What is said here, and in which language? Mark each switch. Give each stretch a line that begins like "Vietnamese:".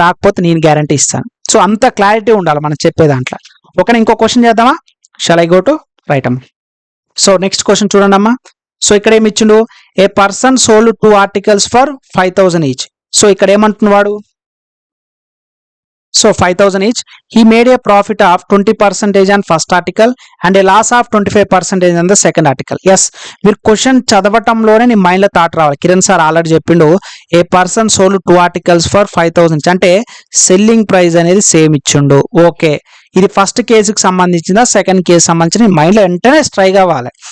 Telugu: రాకపోతే నేను గ్యారంటీ ఇస్తాను. సో అంత క్లారిటీ ఉండాలి మనం చెప్పే దాంట్లో. ఓకేనా? ఇంకో క్వశ్చన్ చేద్దామా?
English: Shall I go to right అమ్మా.
Telugu: సో నెక్స్ట్ క్వశ్చన్ చూడండి అమ్మా. సో ఇక్కడ ఏమి ఇచ్చిండు,
English: A person sold 2 articles for 5000 each.
Telugu: So ఇక్కడ ఏమంటున్నాడు, so 5000 each.
English: He made a profit of 20% on first article and a loss of 25% on the second article.
Telugu: Yes, మీరు question చదవటంలోనే నీ మైండ్లో థాట్ రావాలి. కిరణ్ సార్ ఆల్రెడీ చెప్పిండు,
English: a person sold 2 articles for 5000
Telugu: అంటే selling price అనేది same ఇచ్చిండు. ఓకే, ఇది first కేసుకి సంబంధించిందా సెకండ్ కేసు సంబంధించిన మైండ్లో వెంటనే స్ట్రైక్ అవ్వాలి.